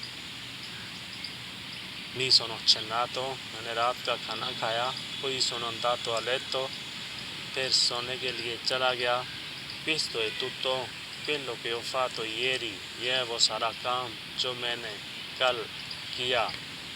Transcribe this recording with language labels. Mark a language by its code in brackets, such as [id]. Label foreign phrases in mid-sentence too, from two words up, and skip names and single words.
[it] mi sono cenato، [ur] میں نے رات کا کھانا کھایا۔ [it] poi sono andato a letto، [ur] پھر سونے کے لیے چلا گیا۔ [it] questo è tutto quello che ho fatto ieri، [ur] یہ وہ سارا کام جو میں نے کل کیا۔